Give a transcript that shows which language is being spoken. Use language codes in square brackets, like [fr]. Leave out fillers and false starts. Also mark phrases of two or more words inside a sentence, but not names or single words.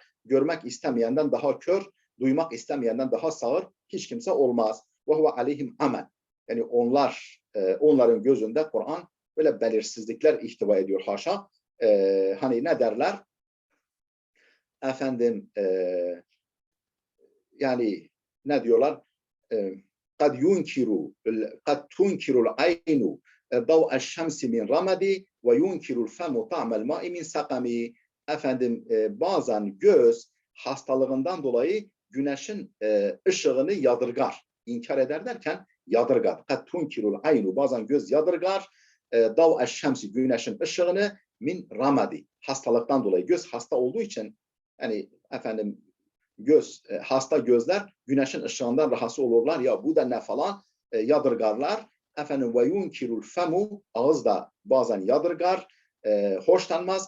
[tr] Görmek istemeyenden daha kör, duymak istemeyenden daha sağır hiç kimse olmaz. [ar] وهو عليهم عمى. [tr] Yani onların gözünde Kur'an böyle belirsizlikler ihtiva ediyor haşa. Hani ne derler? Efendim yani ne diyorlar? [ar] قَدْ تُنْكِرُ الْعَيْنُ ضَوْءَ الشَّمْسِ مِنْ رَمَدِ وَيُنْكِرُ الْفَمُ طَعْمَ الْمَاءِ مِنْ سَقَمِ. [tr] Efendim bazen göz hastalığından dolayı güneşin ışığını yadırgar. İnkar eder derken yadırgar. [ar] قَدْ تُنْكِرُ الْعَيْنُ [tr] bazen göz yadırgar. [ar] ضَوْءَ الشَّمْسِ [tr] güneşin ışığını [ar] من رمد [tr] hastalıktan dolayı göz hasta olduğu için yani efendim hasta gözler güneşin ışığından rahatsız olurlar ya bu da ne falan yadırgarlar. Efendim [ar] وينكر الفم [tr] ağız da bazen yadırgar, hoşlanmaz.